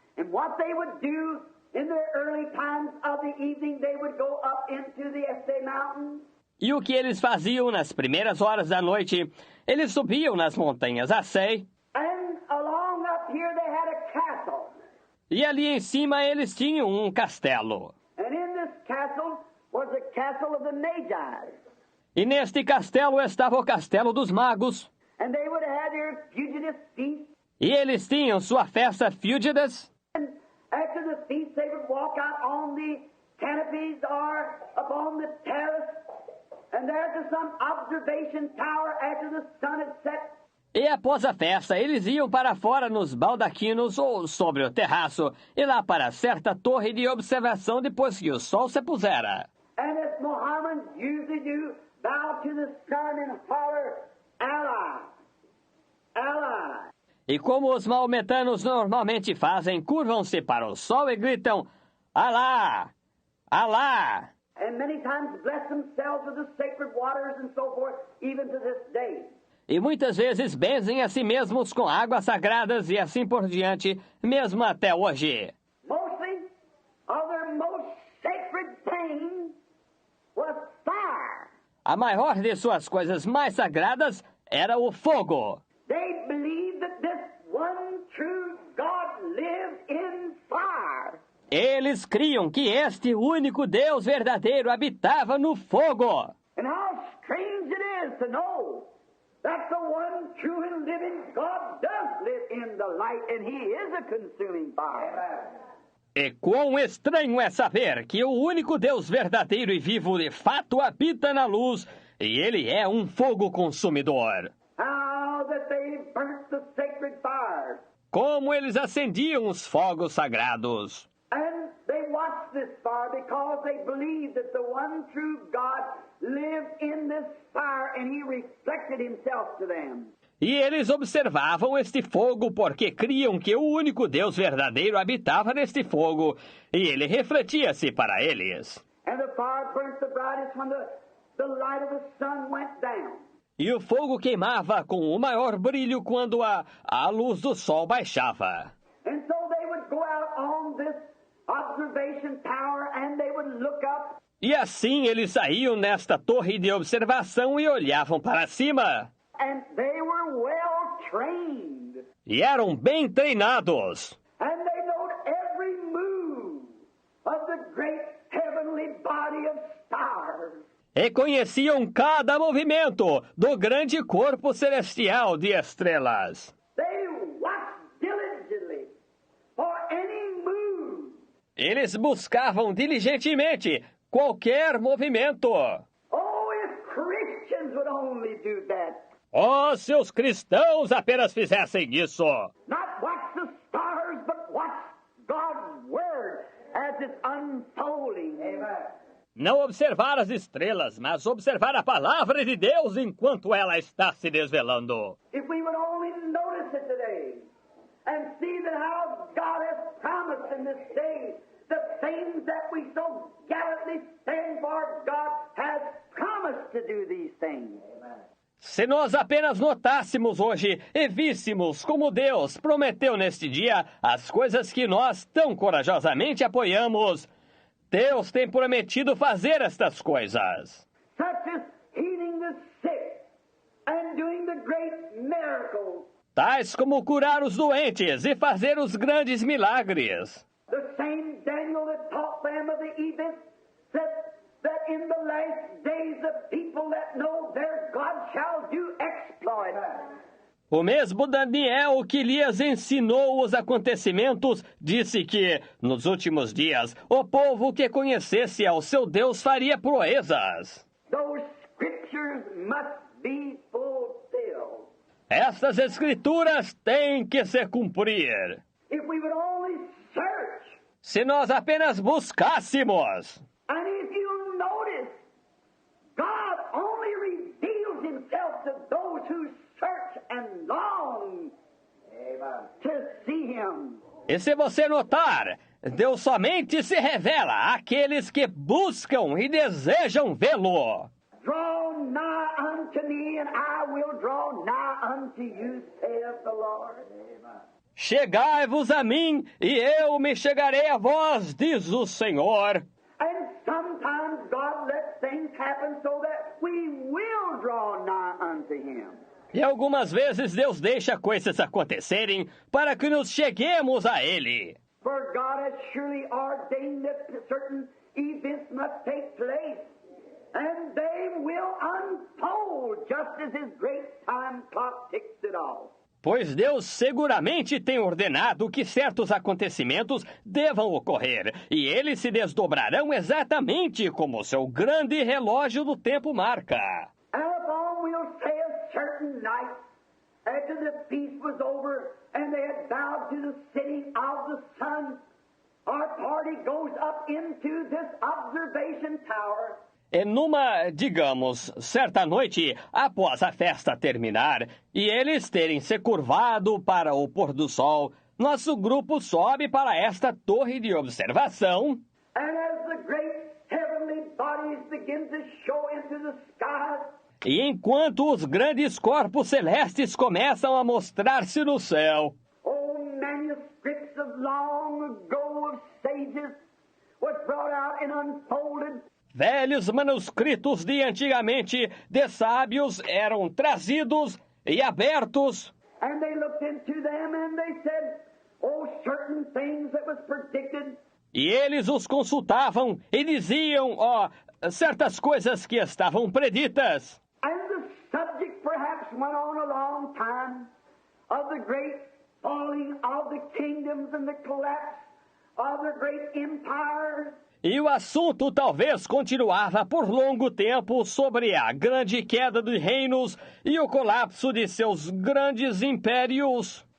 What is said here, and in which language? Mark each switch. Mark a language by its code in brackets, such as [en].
[en] And what they would do in the early times of the evening, they would go up into the Essay Mountains. [pt] E o que eles faziam nas primeiras horas da noite? Eles subiam nas montanhas Assei, [en] And along up here they had a castle. [pt] e ali em cima eles tinham um castelo. [en] And in this castle was the castle of the Magi. [pt] E neste castelo estava o castelo dos magos. [en] And they would have their fugitive feast. [pt] E eles tinham sua festa Fúgidas. [en] And after the feast, they would walk out on the canopies or upon the terrace. And there to some observation tower after the sun had set. [pt] E após a festa, eles iam para fora nos baldaquinos ou sobre o terraço, e lá para certa torre de observação depois que o sol se pusera. [en] And as Mohammedans usually do, bow to the sun and holler, Allah, Allah. [pt] E como os maometanos normalmente fazem, curvam-se para o sol e gritam, Alá! Alá! [en] And many times bless themselves with the sacred waters and so forth, even to this day. [pt] E muitas vezes benzem a si mesmos com águas sagradas e assim por diante, mesmo até hoje. [en] Mostly, of their most sacred thing was fire. [pt] A maior de suas coisas mais sagradas era o fogo. [en] They believed that this one true God lived in fire. [pt] Eles criam que este único Deus verdadeiro habitava no fogo. [en] And how strange it is to know that the one true and living God does live in the light, and He is a consuming fire. [pt] E quão estranho é saber que o único Deus verdadeiro e vivo de fato habita na luz, e Ele é um fogo consumidor. [en] How that they burnt the sacred fires. [pt] Como eles acendiam os fogos sagrados. [en] And they watched this fire because they believed that the one true God lived in this fire and He reflected Himself to them. [pt] E eles observavam este fogo porque criam que o único Deus verdadeiro habitava neste fogo, e ele refletia-se para eles. [en] And the fire burnt the brightest when the light of the sun went down. [pt] E o fogo queimava com o maior brilho quando a luz do sol baixava. [en] And so they would go out on this observation tower and they would look up. [pt] E assim eles saíam nesta torre de observação e olhavam para cima. [en] And they were well trained. [pt] E eram bem treinados. [en] And they knowed every move of the great heavenly body of stars. [pt] E conheciam cada movimento do grande corpo celestial de estrelas. [en] They watched diligently for any move. [pt] Eles buscavam diligentemente qualquer movimento. [en] Oh, if Christians would only do that. [pt] Oh, se os cristãos apenas fizessem isso. [en] Not watch the stars, but watch God's Word as it's unfolding. Amen. [pt] Não observar as estrelas, mas observar a palavra de Deus enquanto ela está se desvelando. [en] If we would only notice it today and see that how God has promised in this day the things that we so gallantly stand for, God has promised to do these things. Amen. [pt] Se nós apenas notássemos hoje e víssemos como Deus prometeu neste dia as coisas que nós tão corajosamente apoiamos, Deus tem prometido fazer estas coisas. [en] Such as healing the sick and doing the great miracles. [pt] Tais como curar os doentes e fazer os grandes milagres. [en] The same Daniel that taught them of the events said that in the last days the people that know their God shall do exploits. [pt] O mesmo Daniel que lhes ensinou os acontecimentos disse que, nos últimos dias, o povo que conhecesse ao seu Deus faria proezas. [en] Those scriptures must be fulfilled. [pt] Estas escrituras têm que se cumprir. [en] If we would only search. [pt] Se nós apenas buscássemos. [en] And if you notice, God only reveals himself to those who search and long to see him. [pt] E se você notar, Deus somente se revela àqueles que buscam e desejam vê-lo. [en] Draw nigh unto me, and I will draw nigh unto you, saith the Lord. [pt] Chegai-vos a mim, e eu me chegarei a vós, diz o Senhor. [en] And sometimes God lets things happen so that we will draw nigh unto him. [pt] E algumas vezes Deus deixa coisas acontecerem para que nos cheguemos a Ele. [en] For God has surely ordained that certain events must take place, and they will unfold just as his great time clock ticks it off. [pt] Pois Deus seguramente tem ordenado que certos acontecimentos devam ocorrer, e eles se desdobrarão exatamente como o seu grande relógio do tempo marca. [en] And upon we'll say a certain night, after the feast was over, and they had bowed to the setting of the sun, our party goes up into this observation tower. [pt] E numa, digamos, certa noite, após a festa terminar, e eles terem se curvado para o pôr do sol, nosso grupo sobe para esta torre de observação. [en] And as the great heavenly bodies begin to show into the skies, [pt] e enquanto os grandes corpos celestes começam a mostrar-se no céu, [en] old manuscripts of long ago of sages was brought out and unfolded. [pt] Velhos manuscritos de antigamente de sábios eram trazidos e abertos. [en] And they looked into them and they said, oh, certain things that was predicted. [pt] E eles os consultavam e diziam, certas coisas que estavam preditas. [en] And the subject perhaps went on a long time of the great falling of the kingdoms and the collapse of the great empires. [pt] E o assunto talvez continuava por longo tempo sobre a grande queda de reinos e o colapso de seus grandes impérios.